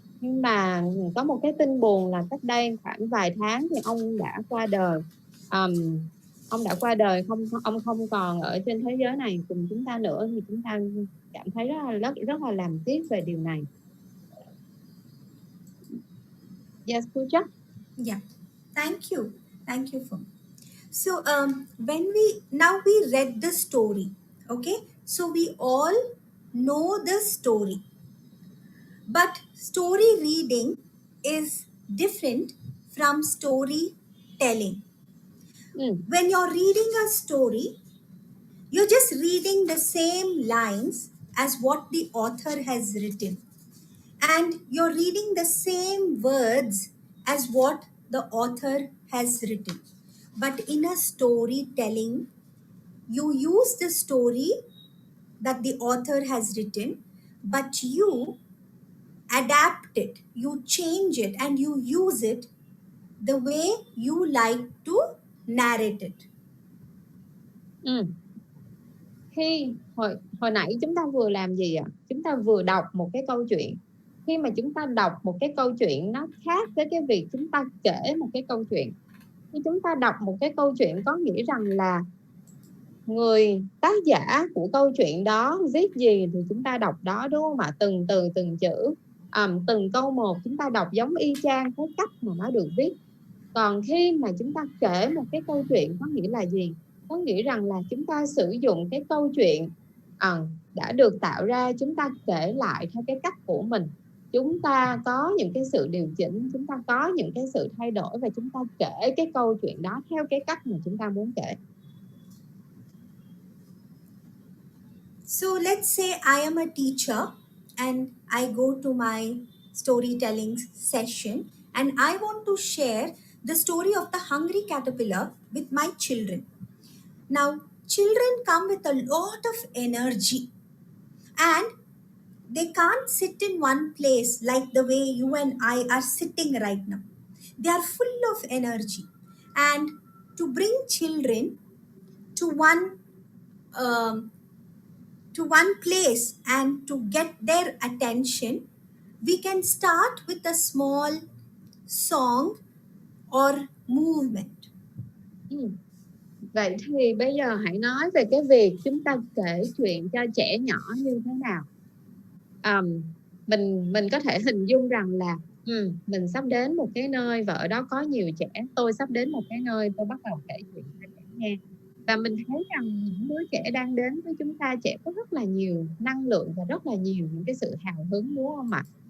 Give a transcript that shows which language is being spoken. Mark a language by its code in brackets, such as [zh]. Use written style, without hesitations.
[vi] Nhưng mà có một cái tin buồn là cách đây khoảng vài tháng thì ông đã qua đời. Ông đã qua đời, ông không còn ở trên thế giới này cùng chúng ta nữa, thì chúng ta cảm thấy rất là làm tiếc về điều này. [en] Yes, Pooja? Yeah. Thank you. Thank you, Phụng. So when we read the story, okay, so we all know the story, but story reading is different from story telling. When you're reading a story, you're just reading the same lines as what the author has written, and you're reading the same words as what the author has written. But in a storytelling, you use the story that the author has written, but you adapt it, you change it, and you use it the way you like to narrate it. [vi] Khi hồi nãy chúng ta vừa làm gì ạ? Chúng ta vừa đọc một cái câu chuyện. Khi mà chúng ta đọc một cái câu chuyện, nó khác với cái việc chúng ta kể một cái câu chuyện. Khi chúng ta đọc một cái câu chuyện có nghĩa rằng là người tác giả của câu chuyện đó viết gì thì chúng ta đọc đó, đúng không ạ? Từng từ từng chữ, từng câu một chúng ta đọc giống y chang cái cách mà nó được viết. Còn khi mà chúng ta kể một cái câu chuyện có nghĩa là gì? Có nghĩa rằng là chúng ta sử dụng cái câu chuyện đã được tạo ra, chúng ta kể lại theo cái cách của mình. Chúng ta có những cái sự điều chỉnh, chúng ta có những cái sự thay đổi, và chúng ta kể cái câu chuyện đó theo cái cách mà chúng ta muốn kể. [en] So let's say I am a teacher and I go to my storytelling session and I want to share the story of the hungry caterpillar with my children. Now, children come with a lot of energy and they can't sit in one place like the way you and I are sitting right now. They are full of energy. And to bring children to one place and to get their attention, we can start with a small song or movement. [vi] Vậy thì bây giờ hãy nói về cái việc chúng ta kể chuyện cho trẻ nhỏ như thế nào. Mình có thể hình dung rằng là mình sắp đến một cái nơi và ở đó có nhiều trẻ. Tôi sắp đến một cái nơi, tôi bắt đầu kể chuyện cho trẻ nghe. Và mình thấy rằng những đứa trẻ đang đến với chúng ta, trẻ có rất là nhiều năng lượng và rất là nhiều những cái sự hào hứng, đúng không ạ?